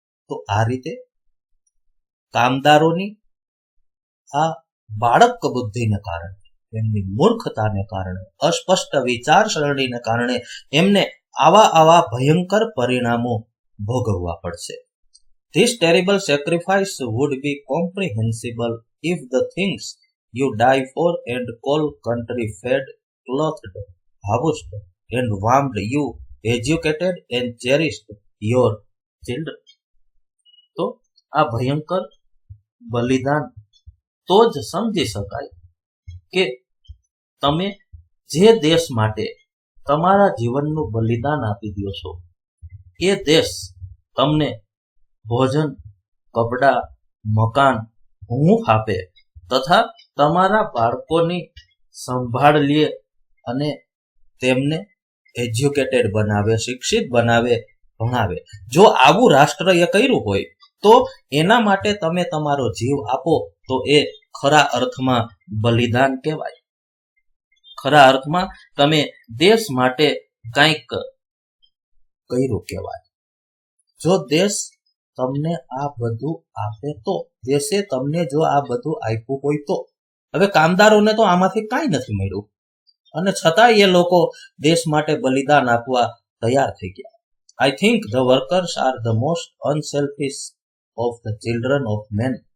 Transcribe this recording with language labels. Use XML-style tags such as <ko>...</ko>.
<gu>તો આ રીતે કામદારોની આ બાળક બુદ્ધિને કારણે, એમની મૂર્ખતાને કારણે, અસ્પષ્ટ વિચારસરણીને કારણે એમને આવા ભયંકર પરિણામો ભોગવવા પડશે.</gu> <en>This terrible sacrifice would be comprehensible if the things you die for and call country fed, clothed, housed and warmed you, educated and cherished your children.</en> <gu>તો આ ભયંકર બલિદાન તો જ સમજી શકાય કે તમે જે દેશ માટે તમારા જીવનનું બલિદાન આપી દો છો, એ દેશ તમને ભોજન, કપડા, મકાન, હૂંફ આપે તથા તમારા બાળકોની સંભાળ લે અને તેમને એજ્યુકેટેડ બનાવે, શિક્ષિત બનાવે, ભણાવે. જો આવું રાષ્ટ્ર એ કર્યું હોય તો એના માટે તમે તમારો જીવ આપો તો એ ખરા અર્થમાં બલિદાન કહેવાય. ખરા અર્થમાં તમે દેશ માટે કંઈક કર્યું કહેવાય. જો દેશ તમને આ બધું આપે તો, દેશે તમને જો આ બધું આપ્યું હોય તો. હવે કામદારોને તો આમાંથી કાંઈ નથી મળ્યું અને છતાંય એ લોકો દેશ માટે બલિદાન આપવા તૈયાર થઈ ગયા.</gu> <en>I think the workers are the most unselfish of the children of men.</en>